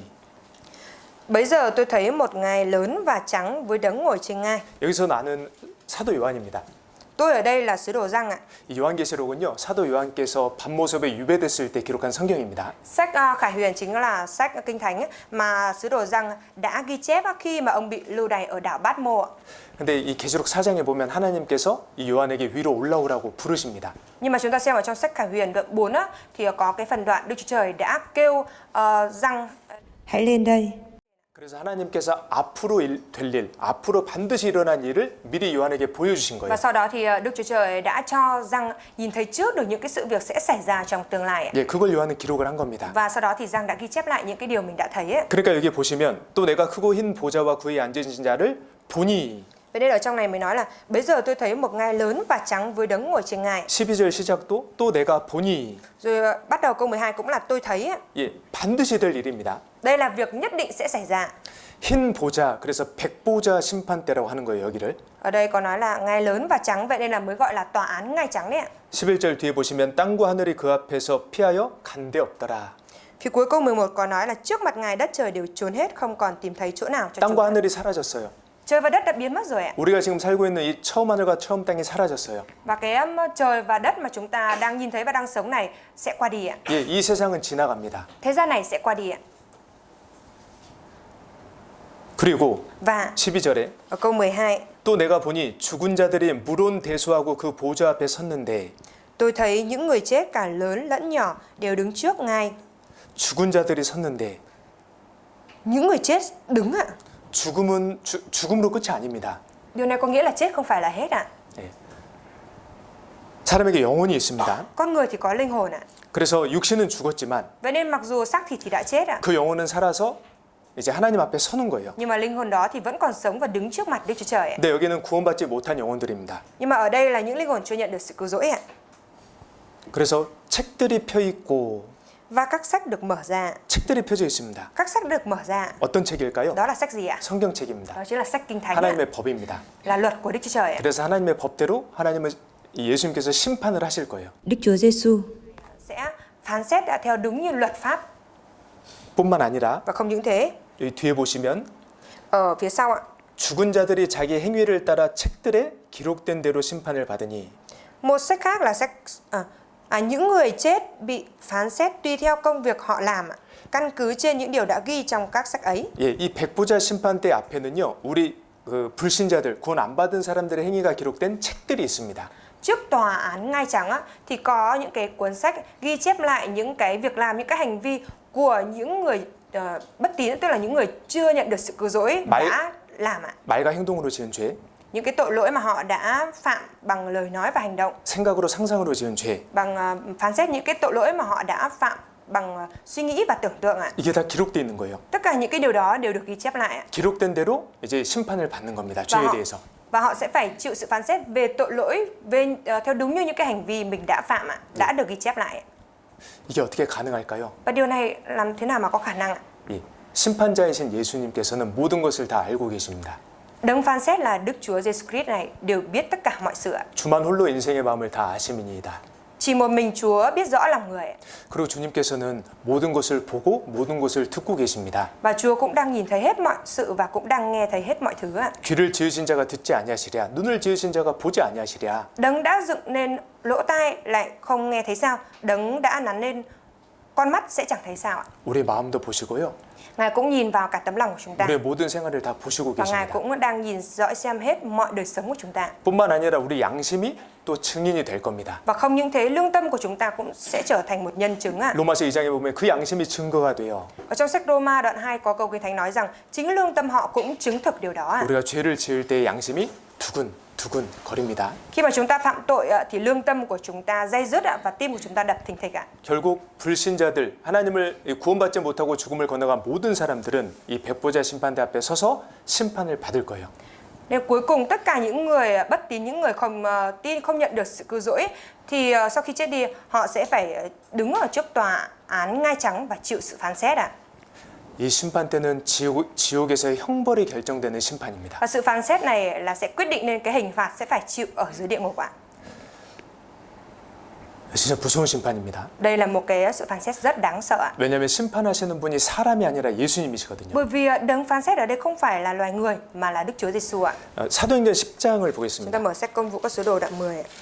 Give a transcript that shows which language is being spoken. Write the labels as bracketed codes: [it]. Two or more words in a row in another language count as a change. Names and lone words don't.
[vi] Bấy giờ tôi thấy một ngai lớn và trắng với đấng ngồi trên ngai. [ko] 여기서 나는 사도 요한입니다. [vi] Tôi ở đây là sứ đồ Giăng ạ. [ko] 이 요한계시록은요 사도 요한께서 밤모습에 유배됐을 때 기록한 성경입니다. [vi] Sách Khải Huyền chính là sách kinh thánh mà sứ đồ Giăng đã ghi chép khi mà ông bị lưu đày ở đảo Bát Mô. [ko] 근데 이 계시록 4장에 보면 하나님께서 이 요한에게 위로 올라오라고 부르십니다. [vi] Nhưng mà chúng ta xem ở trong sách Khải Huyền đoạn 4 thì có cái phần đoạn Đức Chúa Trời đã kêu Giăng Hãy lên đây. [ko] 그래서 하나님께서 앞으로 될 일, 앞으로 반드시 일어난 일을 미리 요한에게 보여주신 [vi] và [ko] 거예요. [vi] sau đó thì Đức Chúa Trời đã cho Giăng nhìn thấy trước được những cái sự việc sẽ xảy ra trong tương lai. [ko] 예, 그걸 요한은 기록을 한 겁니다. [vi] Và sau đó thì Giăng đã ghi chép lại những cái điều mình đã thấy ấy. [ko] 그러니까 여기 보시면 또 내가 크고 흰 보좌와 그 위에 앉으신 자를 보니. [vi] Vậy nên ở trong này mới nói là bây giờ tôi thấy một ngai lớn và trắng với đấng ngồi trên ngai. [ko] 12절 시작도 또 내가 보니. [vi] Rồi bắt đầu câu 12 cũng là tôi thấy. [ko] 예, 반드시 될 일입니다. [vi] Đây là việc nhất định sẽ xảy ra. [ko] 흰 보좌, 그래서 백보자 심판대라고 하는 거예요, 여기를. [vi] Ở đây có nói là ngai lớn và trắng, vậy nên là mới gọi là tòa án ngai trắng đấy ạ. [ko] 11절 뒤에 보시면 땅과 하늘이 그 앞에서 피하여 간 데 없더라. [vi] Phía cuối câu 11 có nói là trước mặt ngài đất trời đều trốn hết, không còn tìm thấy chỗ nào cho chúng. [ko] 땅과 하늘이 사라졌어요. [vi] Trời và đất đã biến mất rồi ạ. [ko] 우리가 지금 살고 있는 이 처음 하늘과 처음 땅이 사라졌어요. [vi] Và cái trời và đất mà chúng ta đang nhìn thấy và đang sống này sẽ qua đi ạ. [ko] 예, 이 세상은 지나갑니다. [vi] Thế gian này sẽ qua đi ạ. [ko] 그리고 [vi] Và [ko] 12절에 [vi] ở câu 12 [ko] 또 내가 보니 죽은 자들이 물온 대수하고 그 보좌 앞에 섰는데. [vi] tôi thấy những người chết cả lớn lẫn nhỏ đều đứng trước ngài. [ko] 죽은 자들이 섰는데. [vi] Những người chết đứng ạ. [ko] 죽음은 죽음으로 끝이 아닙니다. [vi] Điều này có nghĩa là chết không phải là hết ạ. [ko] 예. 사람에게 영혼이 있습니다. [vi] Con người thì có linh hồn ạ. [ko] 그래서 육신은 죽었지만 [vi] Vậy nên mặc dù xác thịt thì đã chết ạ, [ko] 그 영혼은 살아서 이제 하나님 앞에 서는 거예요. [vi] nhưng mà linh hồn đó thì vẫn còn sống và đứng trước mặt Đức Chúa Trời ạ. [ko] 근데 여기는 구원받지 못한 영혼들입니다. [vi] Nhưng mà ở đây là những linh hồn chưa nhận được sự cứu rỗi ạ. [ko] 그래서 책들이 펴 있고. [vi] Và các sách được mở ra. [ko] 책들이 펴져 있습니다. [vi] Các sách được mở ra. [ko] 어떤 책일까요? [vi] Đó là sách gì ạ? [ko] 성경책입니다. [vi] Đó chính là sách kinh thánh ạ. [ko] 하나님의 법입니다. [vi] Là luật của Đức Chúa Trời ạ. [ko] 그래서 하나님의 법대로 하나님은 예수님께서 심판을 하실 거예요. [vi] Đức Chúa Giêsu Sẽ phán xét theo đúng như luật pháp. [ko] 뿐만 아니라 [vi] Và không những thế, [ko] 여기 뒤에 보시면 [vi] ở phía sau ạ, [ko] 죽은 자들이 자기 행위를 따라 책들에 기록된 대로 심판을 받으니. [vi] một sách khác là sách những người chết bị phán xét tùy theo công việc họ làm ạ, căn cứ trên những điều đã ghi trong các sách ấy. [ko] 예, 이 백보자 심판대 앞에는요, 우리 그 불신자들, 구원 안 받은 사람들의 행위가 기록된 책들이 있습니다. [vi] Trước tòa án ngai trắng á, thì có những cái cuốn sách ghi chép lại những cái việc làm, những cái hành vi của những người bất tín, tức là những người chưa nhận được sự cứu rỗi đã làm ạ. [ko] 말과 행동으로 지은 죄. [vi] những cái tội lỗi mà họ đã phạm bằng lời nói và hành động, [ko] 생각으로 상상으로 지은 죄. [vi] bằng phán xét những cái tội lỗi mà họ đã phạm bằng suy nghĩ và tưởng tượng ạ. [ko] 이게 다 기록되어 있는 거예요. [vi] Tất cả những cái điều đó đều được ghi chép lại ạ. [ko] 기록된 대로 이제 심판을 받는 겁니다. [vi] và [ko] 죄에 [vi] họ, [ko] 대해서. [vi] và họ sẽ phải chịu sự phán xét về tội lỗi theo đúng như những cái hành vi mình đã phạm ạ, đã được ghi chép lại ạ. [ko] 이게 어떻게 가능할까요? [vi] Và điều này làm thế nào mà có khả năng ạ? [ko] 이 심판자이신 예수님께서는 모든 것을 다 알고 계십니다. [vi] Đấng phán xét là Đức Chúa Giêsu Christ này đều biết tất cả mọi sự ạ. [ko] 주만 홀로 인생의 마음을 다 아심이니이다. [vi] Chỉ một mình Chúa biết rõ lòng người ạ. [ko] 그리고 주님께서는 모든 것을 보고 모든 것을 듣고 계십니다. [vi] Và Chúa cũng đang nhìn thấy hết mọi sự và cũng đang nghe thấy hết mọi thứ ạ. [ko] 귀를 지으신 자가 듣지 아니하시랴 눈을 지으신 자가 보지 아니하시랴. [vi] Đấng đã dựng nên lỗ tai lại không nghe thấy sao? Đấng đã nắn lên con mắt sẽ chẳng thấy sao ạ? [ko] 우리의 마음도 보시고요. [vi] Ngài cũng nhìn vào cả tấm lòng của chúng ta. [ko] 우리의 모든 생활을 다 보시고 [vi] Và Ngài [ko] 계십니다. [vi] cũng đang nhìn dõi xem hết mọi đời sống của chúng ta. [ko] 뿐만 아니라 우리 양심이 또 증인이 될 겁니다. [vi] Và không những thế, lương tâm của chúng ta cũng sẽ trở thành một nhân chứng ạ. [ko] 로마서 2장에 보면 그 양심이 증거가 돼요. [vi] Ở trong sách Roma đoạn 2 có câu Kinh Thánh nói rằng chính lương tâm họ cũng chứng thực điều đó ạ. [ko] 우리가 죄를 지을 때 양심이 두근두근 거립니다. [vi] Khi mà chúng ta phạm tội ạ, thì lương tâm của chúng ta day dứt ạ, và tim của chúng ta đập thình thịch ạ. [ko] 결국 불신자들, 하나님을 구원받지 못하고 죽음을 건너간 모든 사람들은 이 백보자 심판대 앞에 서서 심판을 받을 거예요. [vi] Nên cuối cùng tất cả những người bất tín, những người không tin, không nhận được sự cứu rỗi thì sau khi chết đi họ sẽ phải đứng ở trước tòa án ngai trắng và chịu sự phán xét ạ. [ko] 이 심판 때는 지옥에서의 형벌이 결정되는 심판입니다. [vi] Và sự phán xét này là sẽ quyết định nên cái hình phạt sẽ phải chịu ở dưới địa ngục ạ. [ko] 진짜 무서운 심판입니다. [vi] Đây là một cái sự phán xét rất đáng sợ ạ. [ko] 왜냐하면 심판하시는 분이 사람이 아니라 예수님이시거든요. [vi] Bởi vì đấng phán xét ở đây không phải là loài người mà là Đức Chúa Giêsu ạ. [ko] 사도행전 10장을 [vi] Chúng ta [ko] 보겠습니다. [vi] mở sách Công vụ các sứ đồ đoạn 10 ạ.